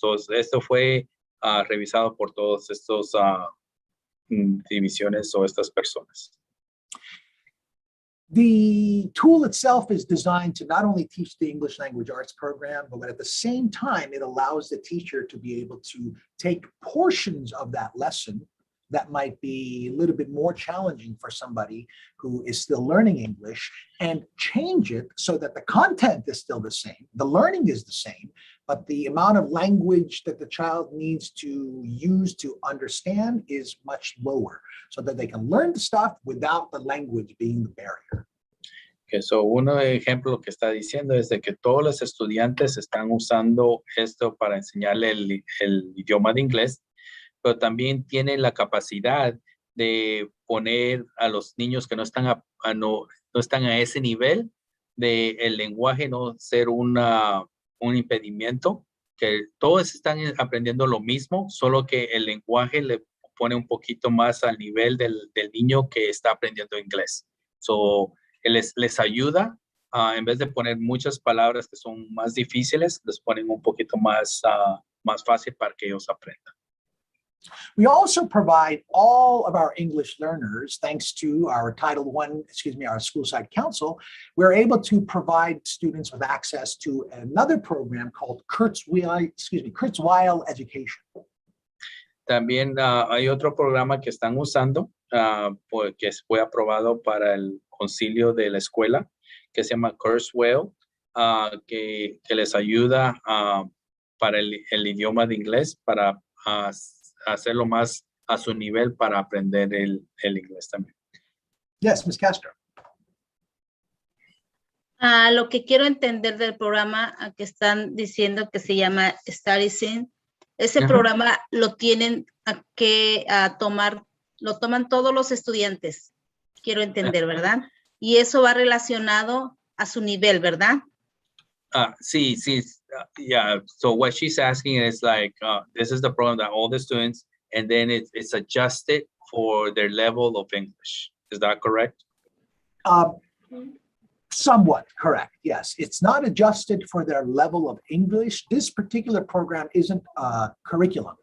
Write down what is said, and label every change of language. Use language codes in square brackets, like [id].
[es] Entonces, esto fue revisado por todos estos divisiones o estas personas. [en] The tool itself is designed to not only teach the English language arts program, but at the same time, it allows the teacher to be able to take portions of that lesson that might be a little bit more challenging for somebody who is still learning English and change it so that the content is still the same, the learning is the same, but the amount of language that the child needs to use to understand is much lower so that they can learn the stuff without the language being the barrier. [es] Okay, so un ejemplo que está diciendo es de que todos los estudiantes están usando esto para enseñarle el idioma de inglés, pero también tienen la capacidad de poner a los niños que no están no están a ese nivel de el lenguaje no ser un impedimento, que todos están aprendiendo lo mismo, solo que el lenguaje le pone un poquito más al nivel del niño que está aprendiendo inglés. So, les ayuda, en vez de poner muchas palabras que son más difíciles, les ponen un poquito más fácil para que ellos aprendan. [en] We also provide all of our English learners, thanks to our our school side council, we're able to provide students with access to another program called Kurzweil Education. [es] También hay otro programa que están usando, que fue aprobado para el concilio de la escuela, que se llama Kurzweil, que les ayuda para el idioma de inglés, para hacerlo más a su nivel para aprender el inglés también. [en] Yes, Ms. Castro. [es] Lo que quiero entender del programa que están diciendo que se llama Study Sync, ese programa lo tienen que tomar, lo toman todos los estudiantes, quiero entender, ¿verdad? Y eso va relacionado a su nivel, ¿verdad? Sí. [en] Yeah, so what she's asking is like, this is the program that all the students, and then it's adjusted for their level of English. Is that correct? Somewhat correct, yes. It's not adjusted for their level of English. This particular program isn't a curriculum.